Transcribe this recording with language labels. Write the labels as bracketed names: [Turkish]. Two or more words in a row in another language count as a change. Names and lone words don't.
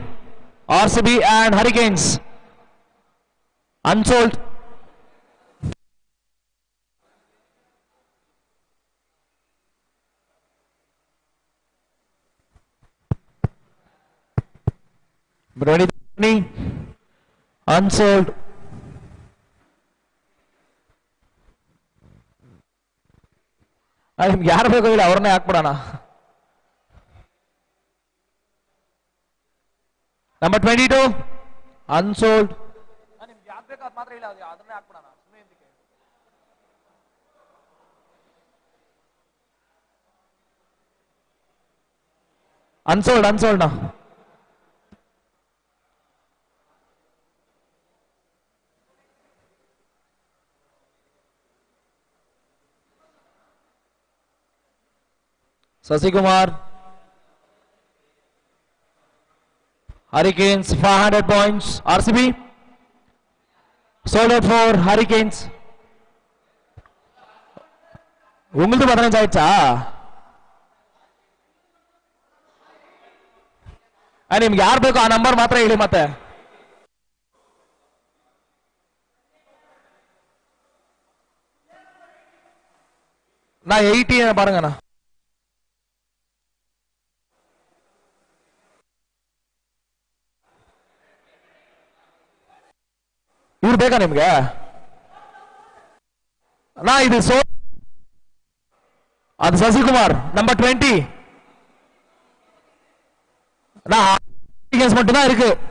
[English] RCB and Hurricanes. Unsold. Unsold. [Kannada] ಯಾರು ಬೇಕು ಇಲ್ಲ ಅವ್ರನ್ನೇ ಹಾಕ್ಬಿಡೋಣ. [English] Number 22, unsold. Unsold now. Sasi Kumar. Hurricanes 500 points. RCB sold out for Hurricanes. [Tamil] உங்களுக்கு 15 ஆயிடுச்சா? [Kannada] ನಿಮ್ಗೆ ಯಾರು ಬೇಕು ಆ ನಂಬರ್ ಮಾತ್ರ ಹೇಳಿ ಮತ್ತೆ. [Tamil] நான் 80 பாருங்கண்ணா. [Kannada] ಇವ್ರು ಬೇಕಾ ನಿಮ್ಗೆ? ನಾ ಇದು ಅದು சசிகுமார் நம்பர் 20. [Tamil] மட்டும் தான் இருக்கு.